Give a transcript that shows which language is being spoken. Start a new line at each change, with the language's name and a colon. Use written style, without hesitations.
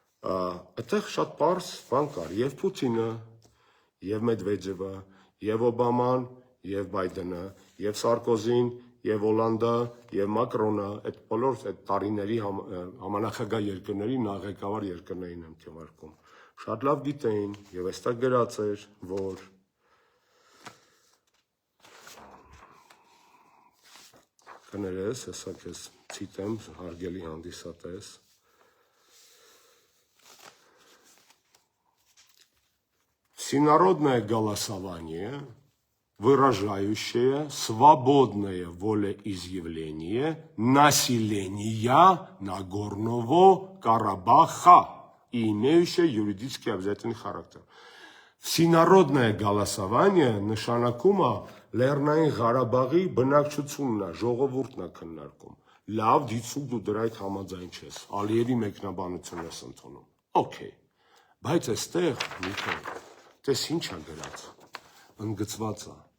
Armenian: Այդտեղ շատ པարզ բան կար, եւ Պուտինը, եւ Մեդվեդևը, եւ Օբաման, եւ Բայդենը, եւ Սարկոզին, եւ Հոլանդը, եւ Մակրոնը, այդ բոլոր այդ տարիների համանախագահ երկրների նախագահ երկրներին եմ քննարկում։ Շատ լավ գիտեին եւ այստեղ գրած էր, որ Կներես, հեսա քեզ ցիտեմ հարգելի հանդիսատես
Russian: Всенародное голосование, выражающее свободное волеизъявление населения Нагорного Карабаха и имеющее юридически обязательный характер. Всенародное голосование
Armenian: նշանակում է Լեռնային Ղարաբաղի բնակչությունն է, ժողովուրդն է քննարկում։ Լավ, դիցուկ դու դրա հետ համաձայն չես, Ալիևի մեկնաբանությունն ես ընդունում։ Okay, բայց այստեղ Նիկոլ, տես ինչ է գրած, ընդգծված է,